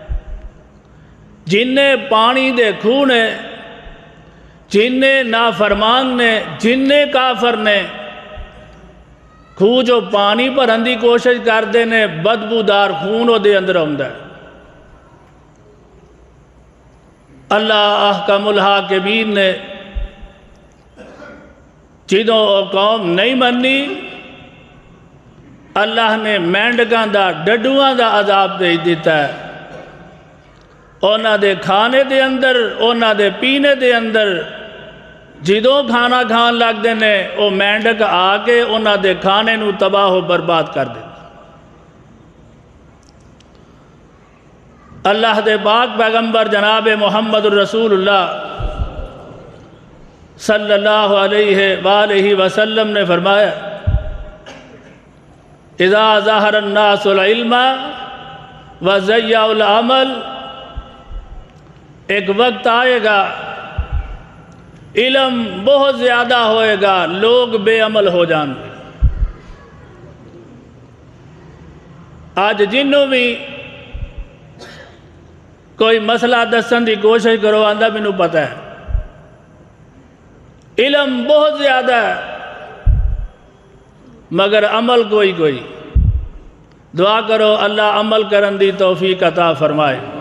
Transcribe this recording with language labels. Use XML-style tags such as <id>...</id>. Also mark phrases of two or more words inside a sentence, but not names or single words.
<pa>جننے پانی دے خون نے، جننے نافرمان نے، جننے کافر نے خون جو پانی بھرن دی کوشش کرتے نے، بدبودار خون وہ دے اندر آندا ہے۔ اللہ احکم الحاکمین نے جدوں وہ قوم نہیں منی، اللہ نے مینڈکاں دا ڈڈواں دا عذاب بھیج دیتا ہے، انہاں دے کھانے دے اندر انہاں دے پینے دے اندر جدوں کھانا کھان لگ دے نے وہ مینڈک آ کے انہاں دے کھانے نو تباہ و برباد کر دے۔ اللہ دے پاک پیغمبر جناب محمد الرسول اللہ</pa> <ar>صلی اللہ علیہ وآلہ وسلم</ar> <pa>نے فرمایا</pa> <ar>اذا ظہر الناس العلم وضیعوا العمل،</ar> <ur>ایک وقت آئے گا علم بہت زیادہ ہوئے گا، لوگ بے عمل ہو جان گے۔</ur> <pa>آج جنوں بھی کوئی مسئلہ دسن دی کوشش کرو آندہ مینوں پتہ ہے علم بہت زیادہ ہے مگر عمل کوئی دعا کرو اللہ عمل کرن دی توفیق عطا فرمائے۔</pa>